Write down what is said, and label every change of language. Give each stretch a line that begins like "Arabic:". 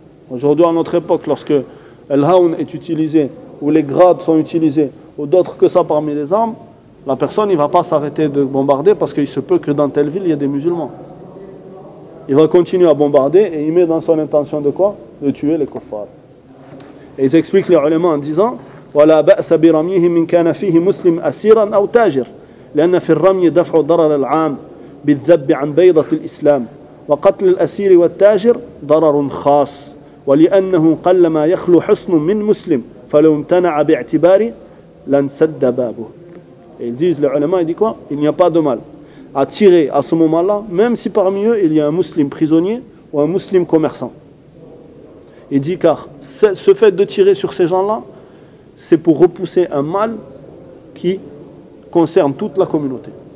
French: Aujourd'hui, à notre époque, lorsque l'haoun est utilisé, ou les grades sont utilisés, ou d'autres que ça parmi les armes, la personne ne va pas s'arrêter de bombarder parce qu'il se peut que dans telle ville, il y ait des musulmans. Il va continuer à bombarder et il met dans son intention de quoi? De tuer les kuffars. Et ils expliquent les ulama en disant
Arabic: « وَلَا بَأْسَ بِرَمْيِهِ مِنْ كَانَ فِيهِ مُسْلِمْ أَسِيرًا أَوْ تَاجِرٍ لِأَنَّ فِي الرَّمْيِ دَفْعُ الضَّرَرِ الْعَامِ بالذب عن بيضة الإسلام وقتل الأسير والتاجر ضرر خاص ولأنه قلما يخلو حصن من مسلم فلو امتنع باعتباره لن سد بابه.
French: Et ils disent, les ulama, ils disent quoi ? Il n'y a pas de mal à tirer à ce moment-là, même si parmi eux, il y a un musulman prisonnier ou un musulman commerçant. Il dit, car ce fait de tirer sur ces gens-là, c'est pour repousser un mal qui concerne toute la communauté.